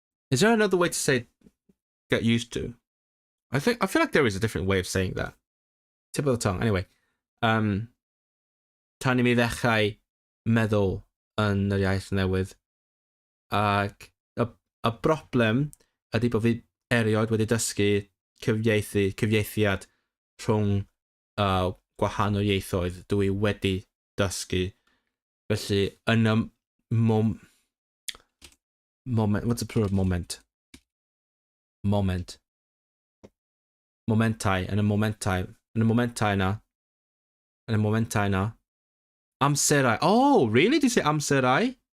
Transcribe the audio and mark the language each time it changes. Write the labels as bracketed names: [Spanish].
[English] Is there another way to say get used to? I feel like there is a different way of saying that. Tip of the tongue. [Welsh] Anyway, tan I mi ddechrau meddwl yn yr iaith newydd. Ac y broblem ydy bod fi erioed wedi dysgu cyfieithiad rhwng gwahanol ieithoedd dwi wedi dysgu. Felly, yn y moment, [English] what's the plural of moment? Moment. [Welsh] Momentau, yn y momentau na. Amserau. [English] Oh, really? Did you say amserau?